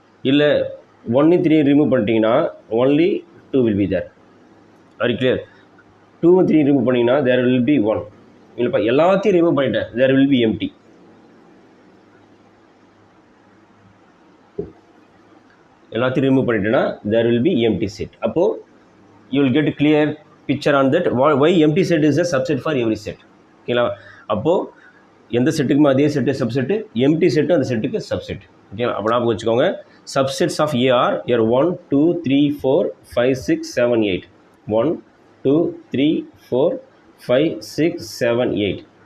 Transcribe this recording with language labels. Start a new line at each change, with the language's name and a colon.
Tamil: இல்லை 1 3 ரிமூவ் பண்ணிட்டீங்கன்னா
English: Only 2 will be there.
Tamil: அது கிளியர்? 2 3 ரிமூவ் பண்ணிங்கன்னா
English: There will be 1.
Tamil: இல்லைப்பா, எல்லாத்தையும் ரிமூவ் பண்ணிட்டேன்,
English: There will be empty.
Tamil: எல்லாத்தையும் ரிமூவ் பண்ணிட்டேன்னா
English: There will be empty set. அப்போது you will get clear picture on that why empty set is a subset for every set.
Tamil: ஓகேங்களா? அப்போது எந்த செட்டுக்குமே அதே செட்டு சப்செட்டு, எம்டி செட்டும் அந்த செட்டுக்கு சப்செட். ஓகேங்களா? அப்போ ஞாபகம் வச்சுக்கோங்க,
English: subsets of A are
Tamil: 1 2 3 4 5 6 7 8. 1 2 3 4 5 6 7 8.